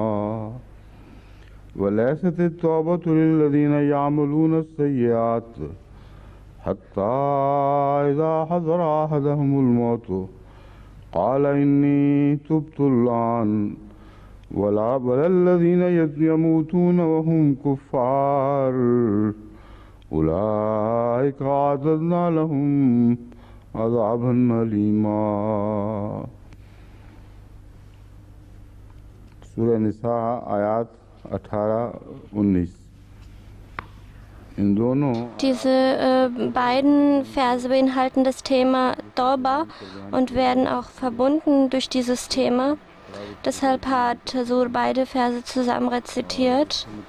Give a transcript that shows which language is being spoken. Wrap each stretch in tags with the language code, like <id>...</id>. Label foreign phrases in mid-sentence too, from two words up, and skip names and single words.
<ar>وليست التوبة للذين يعملون السيئات حتى إذا حضر أحدهم الموت قال إني تبت الآن ولا بل الذين يموتون وهم كفار أولئك أعتدنا لهم عذابا أليما سورة النساء آيات 18-19</ar> <de>Diese beiden Verse beinhalten das Thema Tauba und werden auch verbunden durch dieses Thema. Deshalb hat Hazur beide Verse zusammen rezitiert.</de>